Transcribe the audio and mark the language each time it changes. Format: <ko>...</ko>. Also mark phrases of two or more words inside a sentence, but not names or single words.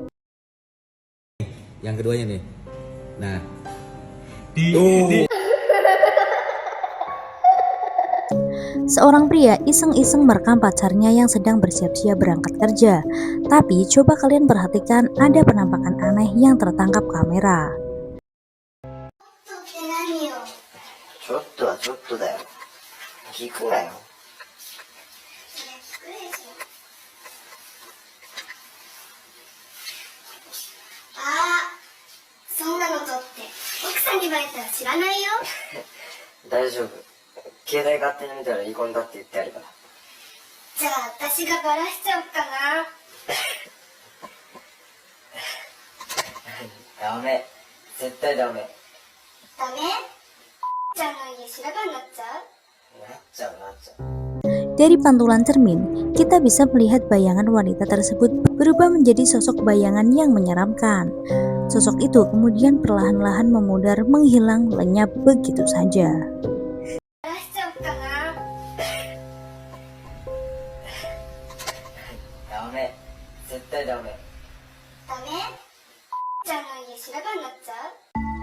<id>yang keduanya nih. Nah, Seorang pria iseng-iseng merekam pacarnya yang sedang bersiap-siap berangkat kerja. Tapi coba kalian perhatikan, ada penampakan aneh yang tertangkap kamera.</id> <ja>ちょっとはちょっとだよ。聞くなよ。ああ、そんなの撮って奥さんにバレたら知らないよ。大丈夫。携帯勝手に見たら離婚だって言ってやるから。じゃあ私がバラしちゃおうかな。ダメ。絶対ダメ。ダメ？ちゃんの家修羅場になっちゃう？なっちゃう、なっちゃう。</ja> <id>Dari pantulan cermin, kita bisa melihat bayangan wanita tersebut berubah menjadi sosok bayangan yang menyeramkan. Sosok itu kemudian perlahan-lahan memudar, menghilang, lenyap begitu saja.</id> <ja>バラしちゃおうかな。ダメ。絶対ダメ。ダメ？ちゃんの家修羅場になっちゃう？</ja>